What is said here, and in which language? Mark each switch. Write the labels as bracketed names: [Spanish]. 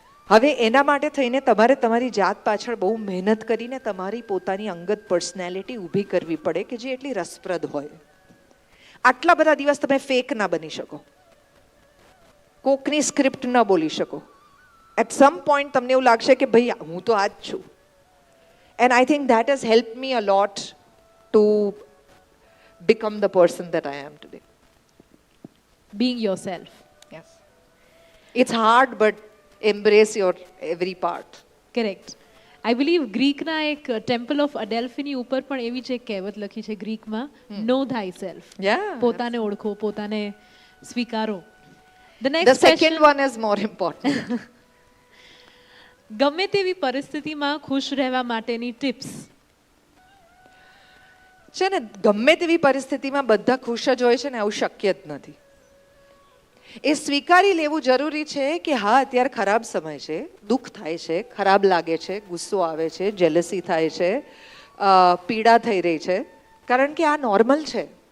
[Gujarati] હવે એના માટે થઈને તમારે તમારી જાત પાછળ બહુ મહેનત કરીને તમારી પોતાની અંગત પર્સનાલિટી ઊભી કરવી પડે કે જે એટલી રસપ્રદ હોય. આટલા બધા દિવસ તમે ફેક ના બની શકો, કોકની સ્ક્રિપ્ટ ન બોલી શકો. [English] at some point [Gujarati] તમને એવું લાગશે કે ભાઈ હું તો આ જ છું. [English] And I think that has helped me a lot to become the person that I am today. Being yourself. Yes. It's hard, but embrace your every part. Correct. I believe [Gujarati] ગ્રીકના એક ટેમ્પલ ઓફ અડેલ્ફીની ઉપર પણ એવી જ એક કહેવત લખી છે ગ્રીકમાં, [English] Know thyself. Yeah. [Gujarati] પોતાને ઓળખો, પોતાને સ્વીકારો. The [English] The second one is more important. [Gujarati] ગમે તેવી પરિસ્થિતિમાં ખુશ રહેવા માટેની ટિપ્સ છે ને. ગમે તેવી પરિસ્થિતિમાં બધા ખુશ જ હોય છે ને, આવું શક્ય જ નથી. એ સ્વીકારી લેવું જરૂરી છે કે હા અત્યારે ખરાબ સમય છે, દુઃખ થાય છે, ખરાબ લાગે છે, ગુસ્સો આવે છે, જેલસી થાય છે, પીડા થઈ રહી છે, કારણ કે આ નોર્મલ છે.